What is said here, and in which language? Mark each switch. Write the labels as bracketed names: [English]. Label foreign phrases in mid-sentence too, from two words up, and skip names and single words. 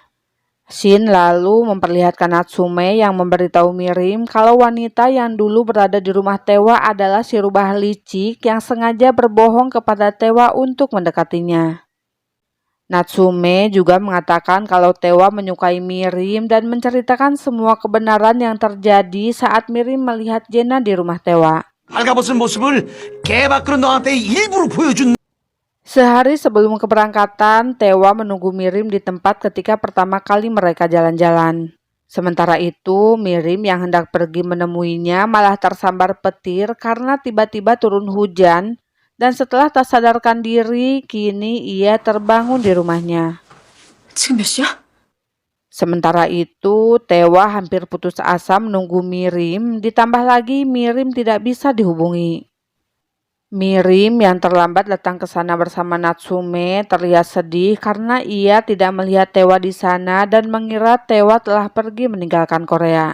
[Indonesian] Shin lalu memperlihatkan Natsume yang memberitahu Mirim kalau wanita yang dulu berada di rumah Tewa adalah si rubah licik yang sengaja berbohong kepada Tewa untuk mendekatinya. Natsume juga mengatakan kalau Tewa menyukai Mirim dan menceritakan semua kebenaran yang terjadi saat Mirim melihat Jena di rumah Tewa. [Korean] 빨가벗은 모습을 개 밖으로 너한테 일부러 보여준. [Indonesian] Sehari sebelum keberangkatan, Tewa menunggu Mirim di tempat ketika pertama kali mereka jalan-jalan. Sementara itu, Mirim yang hendak pergi menemuinya malah tersambar petir karena tiba-tiba turun hujan dan setelah tak sadarkan diri, kini ia terbangun di rumahnya. [Korean] 지금 몇 시야? [Indonesian] Sementara itu, Tewa hampir putus asa menunggu Mirim, ditambah lagi Mirim tidak bisa dihubungi. Mirim yang terlambat datang ke sana bersama Natsume terlihat sedih karena ia tidak melihat Tewa di sana dan mengira Tewa telah pergi meninggalkan Korea.